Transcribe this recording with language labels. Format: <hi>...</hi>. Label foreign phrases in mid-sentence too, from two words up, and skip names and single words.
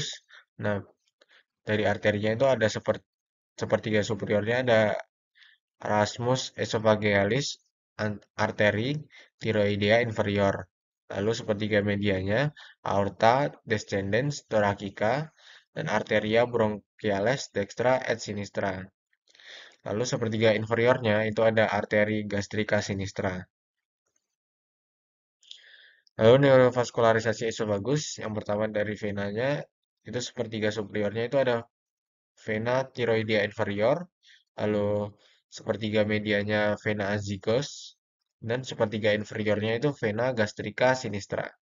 <id>Nah, dari arterinya itu ada sepertiga superiornya ada</id> <la>Rasmus esophagealis arteri tiroidea inferior.</la> <id>Lalu sepertiga medianya</id> <la>aorta descendens thoracica</la> <id>dan</id> <la>arteria bronchiales dextra et sinistra.</la> <id>Lalu sepertiga inferiornya itu ada</id> <la>arteri gastrica sinistra.</la> <id>Lalu neurovaskularisasi esofagus yang pertama dari venanya itu sepertiga superiornya itu ada</id> <la>vena tiroidea inferior,</la> <id>lalu sepertiga medianya</id> <la>vena azygos,</la> <id>dan sepertiga inferiornya itu</id> <la>vena gastrica sinistra.</la>